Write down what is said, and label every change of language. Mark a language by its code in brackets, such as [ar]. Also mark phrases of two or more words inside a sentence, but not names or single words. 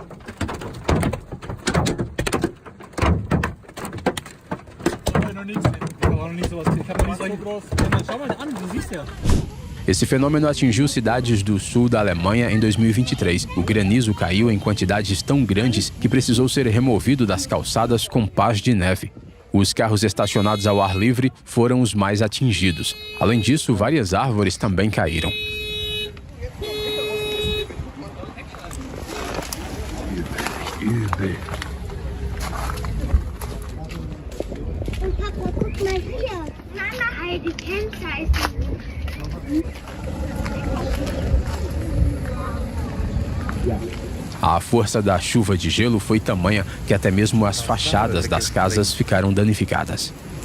[pt] Esse fenômeno atingiu cidades do sul da Alemanha em 2023. O granizo caiu em quantidades tão grandes que precisou ser removido das calçadas com pás de neve. Os carros estacionados ao ar livre foram os mais atingidos. Além disso, várias árvores também caíram. [de] Papa, guck mal hier. Mama, halt die Kennzeichen. [pt] A força da chuva de gelo foi tamanha que até mesmo as fachadas das casas ficaram danificadas.